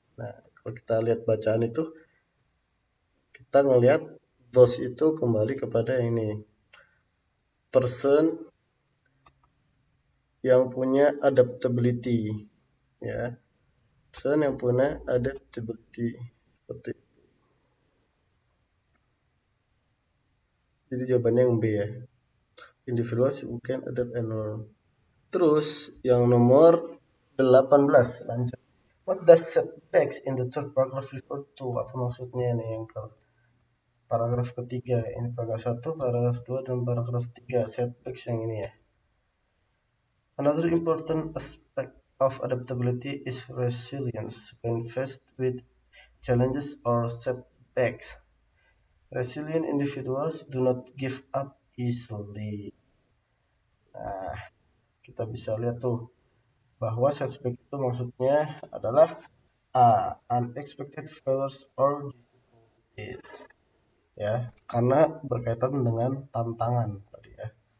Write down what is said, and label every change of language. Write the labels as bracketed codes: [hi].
[id] Nah, kalau kita lihat bacaan itu, kita ngelihat those itu kembali kepada ini, person yang punya adaptability ya. person yang punya adaptability. Seperti jadi jawabannya yang B ya. [en] Individuals who can adapt and learn. [id] Terus yang nomor 18 lanjut. [en] What does setbacks in the third paragraph refer to? [id] Apa maksudnya nih yang ke paragraf ketiga? Ini paragraf 1, paragraf 2, dan paragraf 3. Setbacks yang ini ya. [en] Another important aspect of adaptability is resilience when faced with challenges or setbacks. Resilient individuals do not give up easily. [id] Nah, kita bisa lihat tuh bahwa setback itu maksudnya adalah [en] unexpected failures or difficulties, [id] ya, karena berkaitan dengan tantangan tadi ya.